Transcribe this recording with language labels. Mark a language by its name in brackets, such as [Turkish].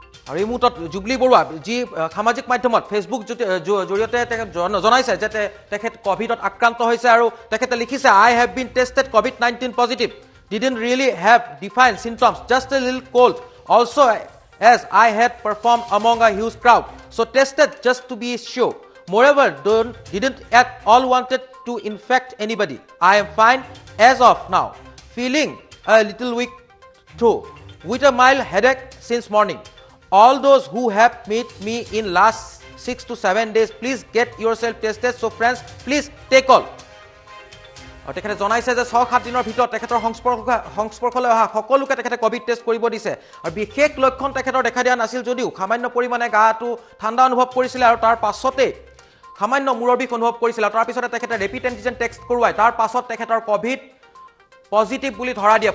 [Assamese] আৰু এই মুহূৰ্তত জুবলি বৰুৱা যি সামাজিক মাধ্যমত ফেচবুক জৰিয়তে জনাইছে যে তেখেত কোভিডত আক্ৰান্ত হৈছে আৰু তেখেতে লিখিছে [English] I have been tested COVID-19 positive, didn't really have defined symptoms, just a little cold, also' as I had performed among a huge crowd, so tested just to be sure. Moreover, didn't at all wanted to infect anybody. I am fine as of now, feeling a little weak through, with a mild headache since morning. All those who have met me in last 6 to 7 days, please get yourself tested. So friends, please take all. [Assamese] আৰু তেখেতে জনাইছে যে 6-7 দিনৰ ভিতৰত তেখেতৰ সংস্পৰ্শলৈ অহা সকলোকে তেখেতে কোভিড টেষ্ট কৰিব দিছে। আৰু বিশেষ লক্ষণ তেখেতৰ দেখা দিয়া নাছিল যদিও সামান্য পৰিমাণে গাটো ঠাণ্ডা অনুভৱ কৰিছিলে আৰু তাৰ পাছতে সামান্য মূৰৰ বিষ অনুভৱ কৰিছিল। আৰু তাৰ পিছতে তেখেতে ৰেপিড এণ্টিজেন টেষ্ট কৰোৱাই তাৰ পাছত তেখেতৰ কোভিড পজিটিভ বুলি ধৰা দিয়ে।